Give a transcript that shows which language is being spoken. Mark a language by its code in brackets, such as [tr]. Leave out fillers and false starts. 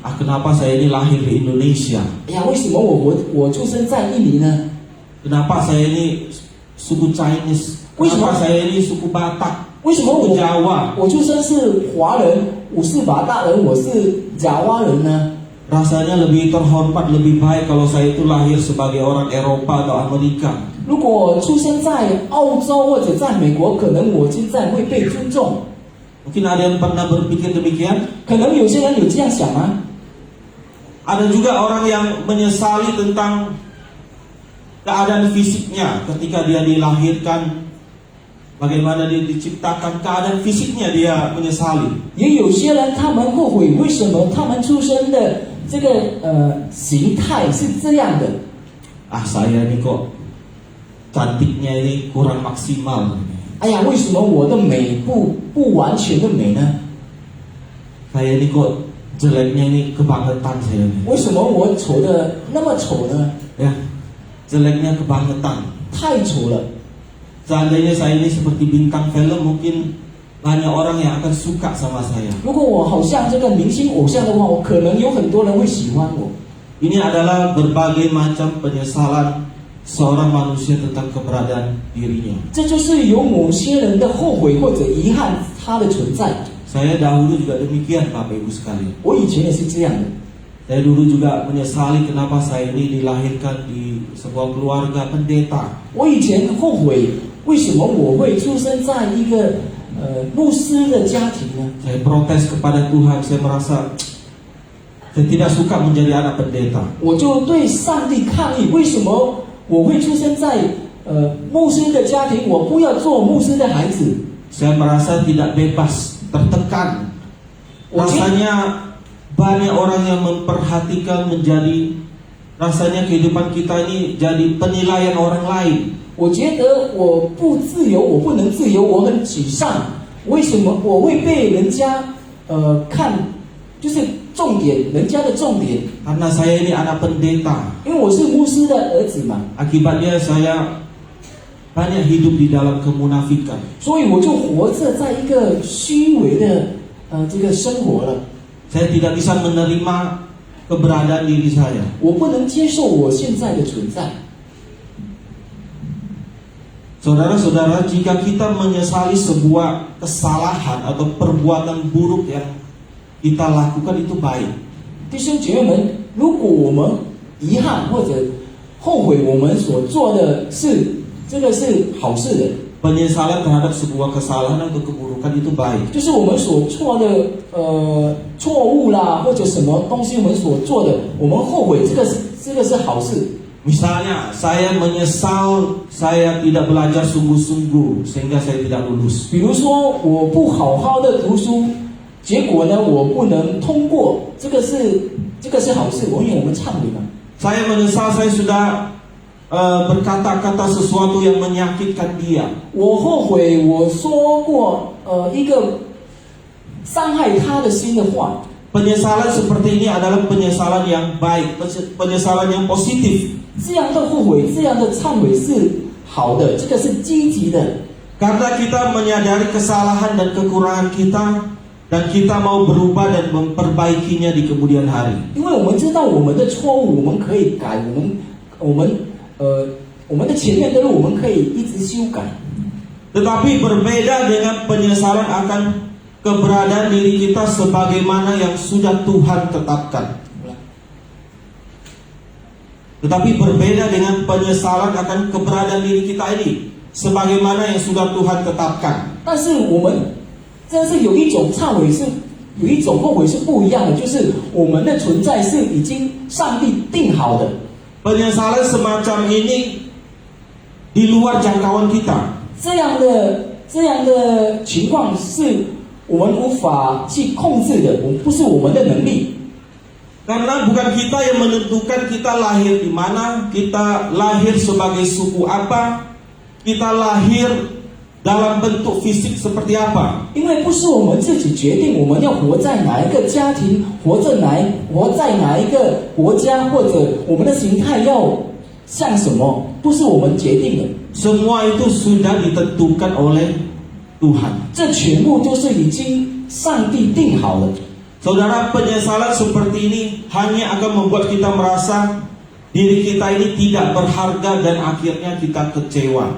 [id] Kenapa saya ini lahir di Indonesia? [zh] 哎呀，为什么我出生在印尼呢？ [id] Kenapa saya ini suku Chinese? Kenapa saya ini suku Batak? [zh] 为什么 [id] suku Jawa? [zh] 我出生是华人，我是马大人，我是爪哇人呢？ [id] Rasanya lebih terhormat, lebih baik kalau saya itu lahir sebagai orang Eropa atau Amerika. [zh] 如果我出生在澳洲或者在美国，可能我现在会被尊重。 [id] Mungkin ada yang pernah berpikir demikian. [zh] 可能有些人有这样想吗？ [id] Ada juga orang yang menyesali tentang keadaan fisiknya ketika dia dilahirkan. Bagaimana dia diciptakan, keadaan fisiknya dia menyesali. [zh] 也有些人他们后悔，为什么他们出生的这个形态是这样的？ [id] Saya ini kok cantiknya ini kurang maksimal. [zh] 哎呀，为什么我的美不完全的美呢？ [id] Saya ini kok jeleknya ini kebangetan saya ini. [zh] 为什么我丑的那么丑呢？ [id] Ya, jeleknya kebangetan. [zh] 太丑了。 [id] Seandainya saya ini seperti bintang film, mungkin banyak orang yang akan suka sama saya. [zh] 如果我好像这个明星偶像的话，我可能有很多人会喜欢我。 [id] Ini adalah berbagai macam penyesalan seorang manusia tentang keberadaan dirinya. [zh] 这就是有某些人的后悔或者遗憾他的存在。 [id] Saya dahulu juga demikian, Bapak Ibu sekalian. [zh] 我以前也是这样的。 [id] Saya dulu juga menyesali kenapa saya ini dilahirkan di sebuah keluarga pendeta. [zh] 我以前后悔，为什么我会出生在一个牧师的家庭呢？ [id] Saya protes kepada Tuhan, saya merasa saya tidak suka menjadi anak pendeta. [zh] 我就对上帝抗议，为什么我会出生在牧师的家庭？我不要做牧师的孩子。 [id] Saya merasa tidak bebas, tertekan. Rasanya banyak orang yang memperhatikan menjadi, rasanya kehidupan kita ini jadi penilaian orang lain. [zh] 我觉得我不自由，我不能自由，我很沮丧。为什么我会被人家看，就是重点，人家的重点？ [id] Karena saya ini anak pendeta. [zh] 因为我是牧师的儿子嘛， [id] Akibatnya saya banyak hidup di dalam kemunafikan. [zh] 所以我就活着在一个虚伪的这个生活了。 [id] Saya tidak bisa menerima keberadaan diri saya. [zh] 我不能接受我现在的存在。 [id] Saudara-saudara, jika kita menyesali sebuah kesalahan atau perbuatan buruk yang kita lakukan itu baik. [zh] 弟兄姐妹们，如果我们遗憾或者后悔我们所做的事，这个是好事的。 [id] Penyesalan terhadap sebuah kesalahan atau keburukan itu baik. [zh] 就是我们所错的错误啦，或者什么东西我们所做的，我们后悔，这个是好事。 [id] Misalnya, saya menyesal saya tidak belajar sungguh-sungguh sehingga saya tidak lulus. [zh] 比如说，我不好好的读书，结果呢，我不能通过，这个是好事，因为我们忏悔嘛。 [id] Saya menyesal saya sudah berkata-kata sesuatu yang menyakitkan dia. [zh] 我后悔我说过一个伤害他的心的话。 [id] Penyesalan seperti ini adalah penyesalan yang baik, penyesalan yang positif. [zh] 这样的后悔，这样的忏悔是好的，这个是积极的。 [id] Karena kita menyadari kesalahan dan kekurangan kita, dan kita mau berubah dan memperbaikinya di kemudian hari. [zh] 因为我们知道我们的错误，我们可以改，我们的前面的路我们可以一直修改。 [id] Tetapi berbeda dengan penyesalan akan keberadaan diri kita sebagaimana yang sudah Tuhan tetapkan. Tetapi berbeda dengan penyesalan akan keberadaan diri kita ini sebagaimana yang sudah Tuhan tetapkan. [zh] 但是我们真是有一种忏悔是，有一种后悔是不一样的，就是我们的存在是已经上帝定好的。 [id] Penyesalan semacam ini di luar jangkauan kita. [zh] 这样的情况是我们无法去控制的，不是我们的能力。 [id] Karena bukan kita yang menentukan kita lahir di mana, kita lahir sebagai suku apa, kita lahir dalam bentuk fisik seperti apa. [zh] 因为不是我们自己决定我们要活在哪一个家庭，活在哪一个国家，或者我们的形态要像什么，不是我们决定的。 [id] Semua itu sudah ditentukan oleh Tuhan. [zh] 这全部都是已经上帝定好了。 [id] Saudara, penyesalan seperti ini hanya akan membuat kita merasa diri kita ini tidak berharga dan akhirnya kita kecewa.